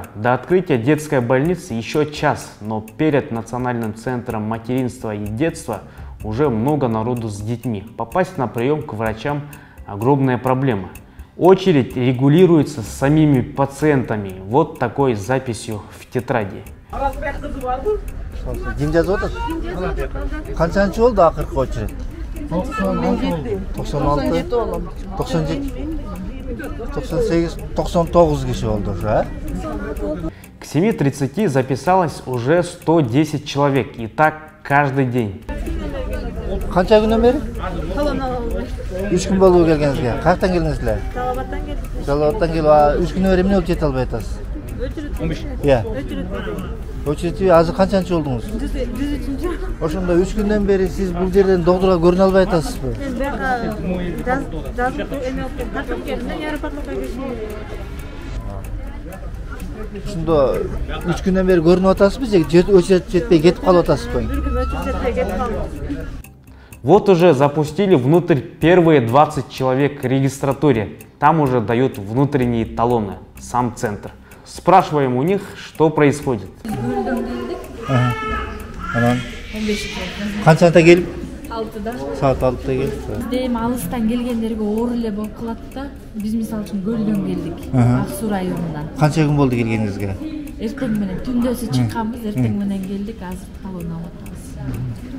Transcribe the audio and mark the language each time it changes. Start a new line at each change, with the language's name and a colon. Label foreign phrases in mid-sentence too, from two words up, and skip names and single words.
Russian: До открытия детской больницы еще час, но перед Национальным центром материнства и детства уже много народу с детьми. Попасть на прием к врачам – огромная проблема. Очередь регулируется самими пациентами. Вот такой записью в тетради.
Kyrgyz: Ким жазып отыр? Канчанчы болду акыркы очередь? 96, 97, 98, 99 киши болду ушу,
Russian: К 7:30 записалось уже 110 человек. И так каждый день.
Kyrgyz: Канча күнөн бери? 3 күн болду келгениңизге. Каяктан келдиңиздер? Жалабаттан келдик. Жалабаттан келип, 3 күнөн бери эмне болуп жете албай атасыз? Иә. Очередь азыр канчанчы болдуңуз? 103-чү. Ошондо 3 күндөн бери сиз бул жерден доктурга көрүнө албай атасызбы? Жазып эме алып картоп келдим, аэропортко киришим. Ошондо 3 күндөн бери көрүнүп атасызбы же очередь жетпей кетип калып атасызбы?
Turkish: Bir gün
Kyrgyz: очередь жетпей кетип калдым.
Russian: Вот уже запустили внутрь первые 20 человек к регистратуре. Там уже дают внутренние талоны, сам центр. Спрашиваем у них, что происходит.
Kyrgyz: Анан канчада келип? 6-да. Саат 6-да келип. Бизде эми алыстан келгендерге оор эле болуп калат да. Биз мисалы үчүн Көлдөн келдик, Ак Суу районунан. Канча күн болду келгениңизге? Эртең менен түндөсү чыкканбыз, эртең менен келдик, азыр талон алып атабыз.